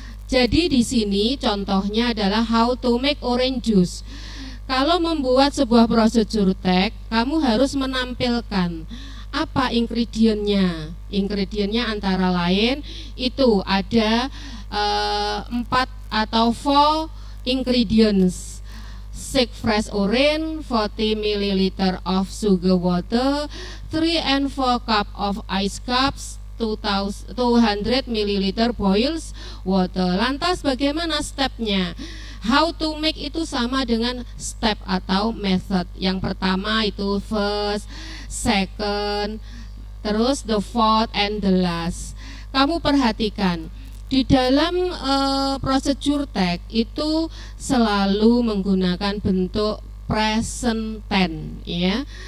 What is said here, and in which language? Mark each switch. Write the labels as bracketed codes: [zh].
[id] Jadi di sini contohnya adalah [en] how to make orange juice. [id] Kalau membuat sebuah prosedur text, kamu harus menampilkan apa ingredientnya. Ingredientnya antara lain itu ada 4 atau 4 ingredients. [en] 6 fresh orange, 40 ml of sugar water, 3 and 4 cup of ice cups, 200 ml boils water. [id] Lantas bagaimana stepnya? [en] How to make [id] itu sama dengan step atau method. Yang pertama itu [en] first, second, terus the fourth and the last. [id] Kamu perhatikan di dalam prosedur text itu selalu menggunakan bentuk present tense ya.